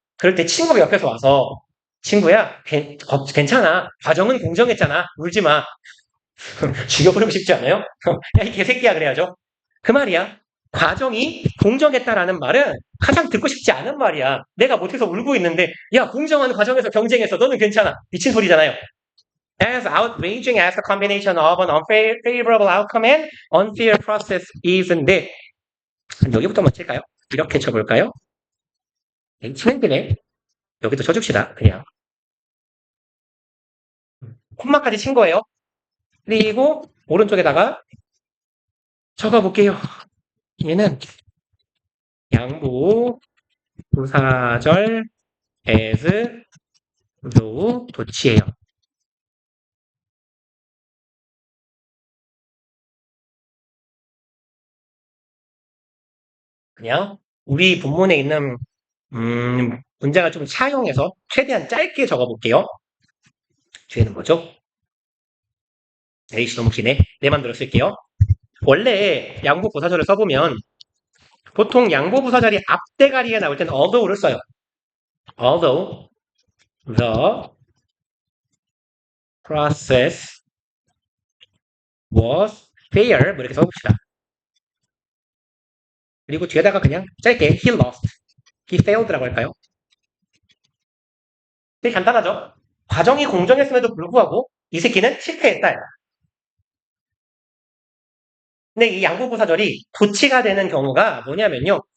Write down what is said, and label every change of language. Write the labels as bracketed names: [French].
[Korean] 그럴 때 친구가 옆에서 와서 친구야, 괜찮아. 과정은 공정했잖아. 울지 마. 죽여버리고 싶지 않아요? 야, 이 개새끼야, 그래야죠. 그 말이야. 과정이 공정했다라는 말은 가장 듣고 싶지 않은 말이야. 내가 못해서 울고 있는데, 야, 공정한 과정에서 경쟁해서 너는 괜찮아. 미친 소리잖아요. [English] As outraging as the combination of an unfavorable outcome and unfair process is인데, [Korean] 여기부터 한번 칠까요? 이렇게 쳐볼까요? 치면 되네. 여기도 쳐줍시다. 그냥. 콤마까지 친 거예요. 그리고 오른쪽에다가 적어볼게요. 얘는 양보, 부사절, as, though, 도치예요. 그냥 우리 본문에 있는 문장을 좀 차용해서 최대한 짧게 적어볼게요. 뒤에는 뭐죠? 에이씨 너무 기네. 내 맘대로 쓸게요. 원래 양보 부사절을 써보면 보통 양보 부사절이 앞대가리에 나올 때는 although를 써요. [English] Although the process was fair [Korean] 뭐 이렇게 써봅시다. 그리고 뒤에다가 그냥 짧게 [English] he lost, he failed [Korean] 라고 할까요? 되게 간단하죠? 과정이 공정했음에도 불구하고 이 새끼는 실패했다. 근데 이 양보부사절이 도치가 되는 경우가 뭐냐면요.